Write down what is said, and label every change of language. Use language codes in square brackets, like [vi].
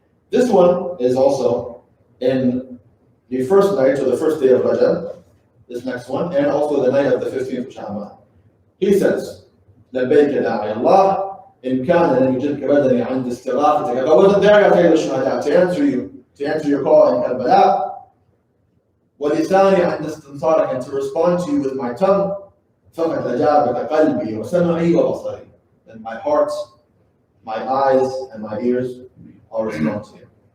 [en] This one is also in the first night or the first day of Rajab, this next one, and also the night of the 15th of Sha'ban. He says, Labbayka da'i Allah, [ar] إن كان لم يجدك بدني عند استغاثتك. [en] If I wasn't there [ar] يا سيد الشهداء [en] to answer your call in Karbala, [ar] ولساني عند استنصارك, [en] and to respond to you with my tongue, [ar] فقد أجابك قلبي وسمعي وبصري. [en] Then my heart, my eyes, and my ears all respond to you.